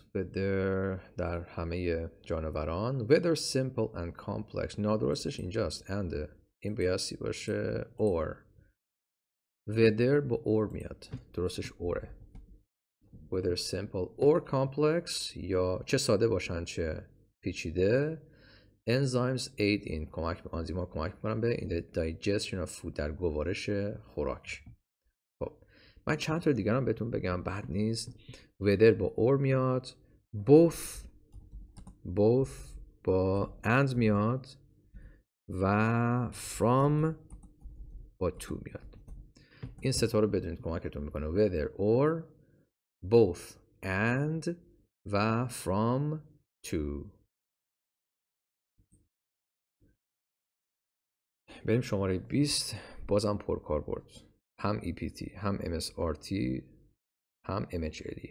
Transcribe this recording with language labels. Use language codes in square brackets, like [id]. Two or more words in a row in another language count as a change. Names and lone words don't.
[en] whether [fa] در همه جانوران [en] whether simple and complex، [fa] نادرستش اینجاست and این بایستی باشه or. whether با or میاد، درستش اوره. [en] whether simple or complex، [fa] یا چه ساده باشن چه پیچیده، [en] enzymes aid in [fa] آنزیم‌ها کمک میکنن به [en] in the digestion of food، [fa] در گوارش خوراک. من چند تا دیگر هم بهتون بگم بد نیست. whether با or میاد، both با and میاد و from با to میاد. این ستا رو بدونید کمکتون میکنه. [en] whether or، both and و from to. [fa] بریم شماره 20. بازم پرکاربرد، هم EPT هم MSRT هم MHLE.